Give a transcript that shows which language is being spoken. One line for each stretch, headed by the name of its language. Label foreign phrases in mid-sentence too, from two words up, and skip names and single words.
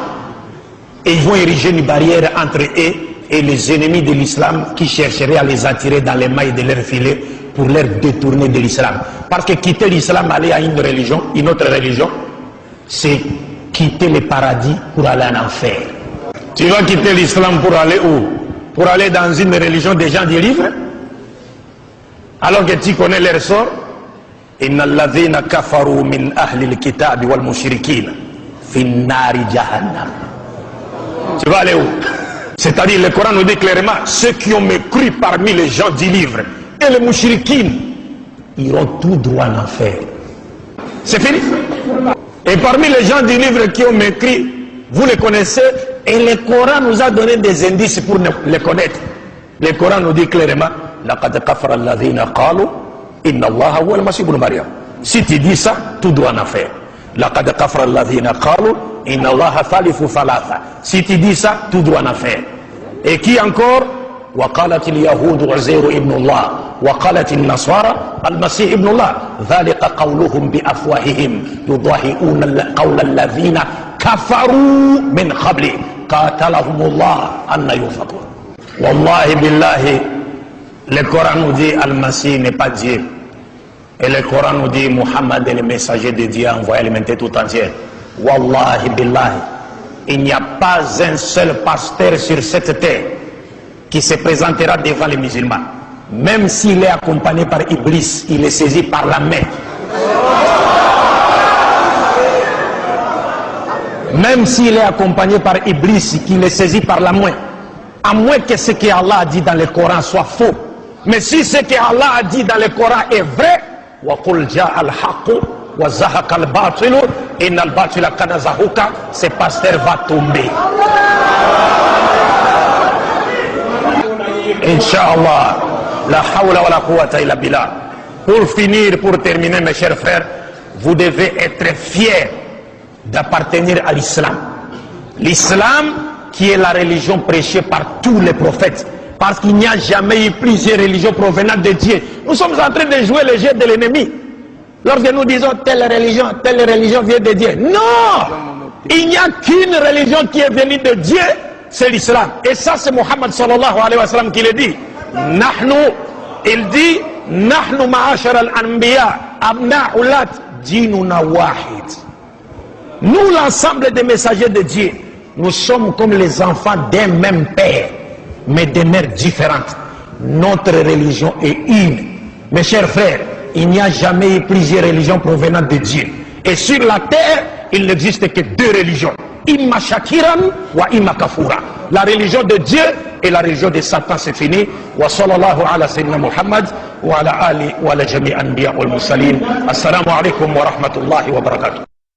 French: Et ils vont ériger une barrière entre eux et les ennemis de l'islam qui chercheraient à les attirer dans les mailles de leur filet pour leur détourner de l'islam. Parce que quitter l'islam, aller à une religion, une autre religion, c'est quitter le paradis pour aller en enfer. Tu vas quitter l'islam pour aller où? Pour aller dans une religion des gens du livre? Alors que tu connais leur sort?
Arabic: إن الذين كفروا من أهل الكتاب والمشركين في نار جهنم.
French: Tu vas aller où? C'est-à-dire, le Coran nous dit clairement, ceux qui ont mécru parmi les gens du livre et les mouchriquines iront tout droit en enfer. C'est fini. Et parmi les gens du livre qui ont mécru, vous les connaissez, et le Coran nous a donné des indices pour les connaître. Le Coran nous dit clairement,
Arabic: لقد كفر الذين قالوا إن الله هو المسيح ابن مريم.
French: Si tu dis ça, tout droit en enfer.
Arabic: لقد كفر الذين قالوا إن الله ثالث ثلاثة.
French: Si tu dis ça, tout droit en enfer. Et qui encore?
Arabic: وقالت اليهود عزير ابن الله وقالت النصارى المسيح ابن الله ذلك قولهم بأفواههم يضاهئون قول الذين كفروا من قبل قاتلهم الله أن يؤفكون. والله بالله,
French: le Coran nous dit Al-Masih n'est pas Dieu, et le Coran nous dit Muhammad est le messager de Dieu envoyé à l'humanité tout entière.
Arabic: والله بالله,
French: il n'y a pas un seul pasteur sur cette terre qui se présentera devant les musulmans, même s'il est accompagné par Iblis, il est saisi par la main. Même s'il est accompagné par Iblis, qu'il est saisi par la main, à moins que ce que Allah a dit dans le Coran soit faux. Mais si ce que Allah a dit dans le Coran est vrai,
Arabic: وَقُلْ جَاءَ الْحَقُّ وزهق الباطل إن الباطل كان زهوقا.
French: Ce pasteur va tomber. Inch'Allah.
Arabic: لا حول ولا قوة إلا بالله.
French: Pour finir, pour terminer, mes chers frères, vous devez être fiers d'appartenir à l'islam. L'islam qui est la religion prêchée par tous les prophètes. Parce qu'il n'y a jamais eu plusieurs religions provenant de Dieu. Nous sommes en train de jouer le jeu de l'ennemi. Lorsque nous disons telle religion vient de Dieu. Non! Il n'y a qu'une religion qui est venue de Dieu, c'est l'islam. Et ça, c'est Mohammed
Arabic: صلى الله عليه وسلم
French: qui le dit. Nahnu, il dit,
Arabic: نحن معاشر الأنبياء أبناء علات ديننا واحد.
French: Nous, l'ensemble des messagers de Dieu, nous sommes comme les enfants d'un même père, mais de mères différentes. Notre religion est une. Mes chers frères, il n'y a jamais eu plusieurs religions provenant de Dieu. Et sur la terre, il n'existe que deux religions.
Arabic: إما شاكرا وإما كفورا.
French: La religion de Dieu et la religion de Satan, c'est fini.
Arabic: وصلى الله على سيدنا محمد وعلى آله وعلى جميع الأنبياء والمرسلين. السلام عليكم ورحمة الله وبركاته.